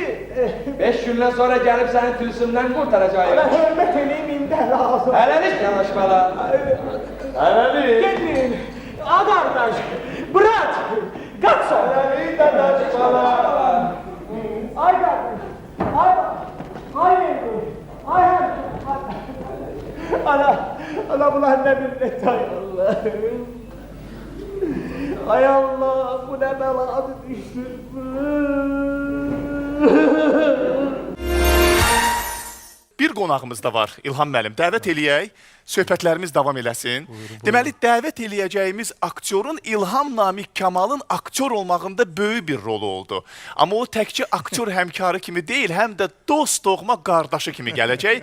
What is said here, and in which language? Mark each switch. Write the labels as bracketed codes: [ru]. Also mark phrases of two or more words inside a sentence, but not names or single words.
[az] 5 gündən sonra gəlib səni tülsümdən qurtaracağım. Mən hörmət eləyim, indi lazım. Hələlik dadaş bala. Hələlik. Gedin. [tr] Adardaş. Bırak. Qaç sonra. [az] Hələlik dadaş bala. Ay qardaş. [tr] Ay Ay Ana bunlar ne millet ay Allah. Ay Allah bu ne beladı düştü. [az] Bir qonağımız da var İlham müəllim. Dəvət eləyək, söhbətlərimiz davam eləsin. Deməli, dəvət eləyəcəyimiz aktyorun İlham Namiq Kamalın aktyor olmağında böyük bir rolu oldu. Amma o təkcə aktyor həmkarı kimi deyil, həm də dost doğma qardaşı kimi gələcək.